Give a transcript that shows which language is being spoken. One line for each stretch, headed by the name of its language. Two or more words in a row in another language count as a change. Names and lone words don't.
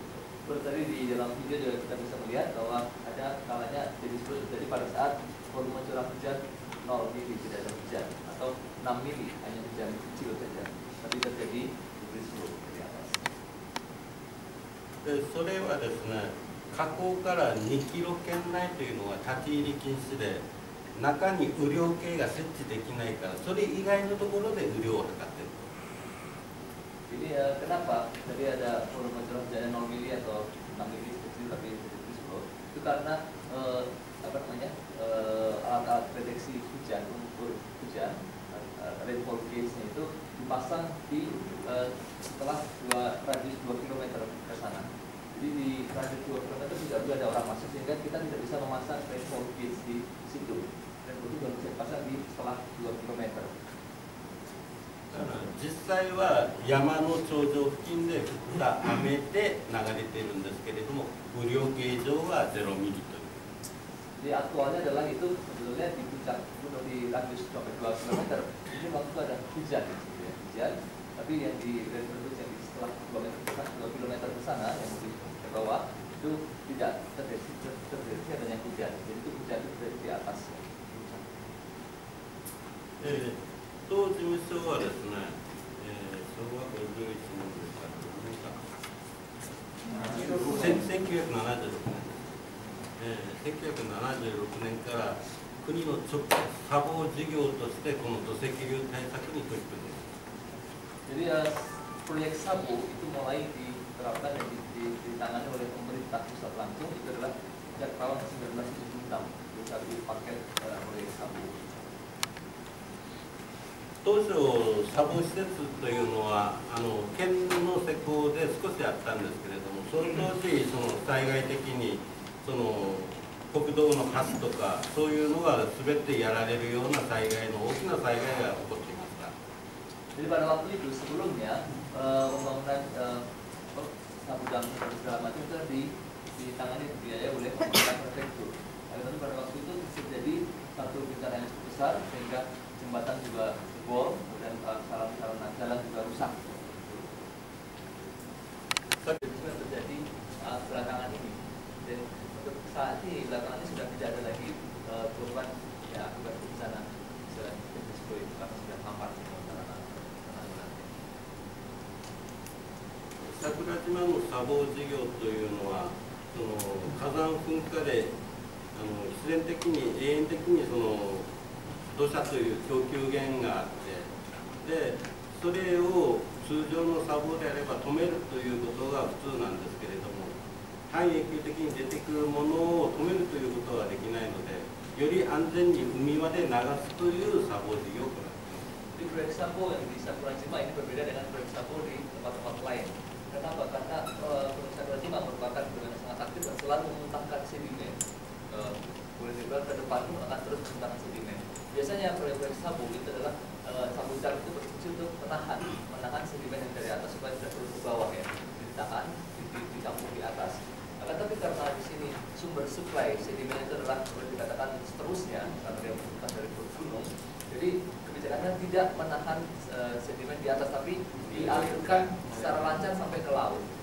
Indonesian: Seperti tadi di dalam video juga kita bisa melihat bahwa ada kalanya jadi terjadi pada saat volume curah hujan 0 mili tidak ada hujan atau 6 mili hanya hujan kecil saja, tapi terjadi di seluruh di atas.
Japanese: でそれはですね河口から2キロ圏内というのは立ち入り禁止で中に雨量計が設置できないからそれ以外のところで雨量を測ってる。
Indonesian: Jadi kenapa tadi ada volume curah hujannya 0 mili atau 6 mili kecil tapi di seluruh itu karena apa namanya alat-alat deteksi hujan mengukur hujan
English: rainfall gauge-
Indonesian: nya itu dipasang di setelah radius 2 km ke sana. Jadi di radius 2 km tidak boleh ada orang masuk sehingga kita tidak bisa memasang
English: rainfall gauge
Indonesian: di situ. Rainfall itu baru bisa dipasang di setelah 2 km.
Japanese: 実際は山の頂上付近で降った雨で流れているんですけれども雨量計上は0ミリという。
Indonesian: Jadi aktualnya adalah itu sebetulnya di puncak gunung di radius sampai 2 km ini waktu itu ada hujan gitu ya, hujan. Tapi yang di radius yang di setelah 2 km ke sana yang di bawah itu tidak terjadi adanya hujan. Jadi itu hujan itu dari di atas.
Japanese: 当事務所はですね、昭和51年ですから1976年、1976年から国の砂防事業としてこの土石流対策に取り組んでいます。
Indonesian: Jadi proyek Sabu itu mulai diterapkan dan ditangani oleh pemerintah pusat langsung itu adalah sejak tahun 1976 itu satu paket proyek Sabu.
Japanese: 当初、砂防施設というのは県の施工で少しあったんですけれども、その当時、災害的に国道の橋とか、そういうのが全てやられるような災害の大きな災害が起こっていました。
Indonesian: Jadi pada waktu itu sebelumnya pembangunan sabu dam dan segala macam itu ditangani dibiayai oleh pemerintah prefektur. Tapi pada waktu itu terjadi satu bencana yang cukup besar sehingga jembatan juga jebol dan sarana jalan juga rusak. Itu yang terjadi belakangan ini. Dan untuk saat ini belakangan ini sudah tidak ada lagi korban ya akibat bencana karena sudah hampir sarana.
Japanese: 桜島の砂防事業というのは火山噴火で必然的に永遠的に土砂という供給源があってでそれを通常の砂防であれば止めるということが普通なんですけれども半永久的に出てくるものを止めるということはできないのでより安全に海まで流すという砂防事業を行っています。
Indonesian: Di proyek Sambo yang di Sakurajima ini berbeda dengan proyek Sambo di tempat-tempat lain. Kenapa? Karena proyek Sakurajima merupakan proyek yang sangat aktif dan selalu memuntahkan sedimen. Boleh dibilang ke depan pun akan terus memuntahkan sedimen. Biasanya proyek-proyek Sambo itu adalah sambutan itu berfungsi untuk menahan sedimen yang dari atas supaya tidak turun ke bawah ya, ditahan, ditampung di atas. Tapi karena di sini sumber supply sedimen itu adalah boleh dikatakan seterusnya karena dia bukan dari perut gunung, jadi kebijakannya tidak menahan sedimen di atas tapi dialirkan secara lancar sampai ke laut.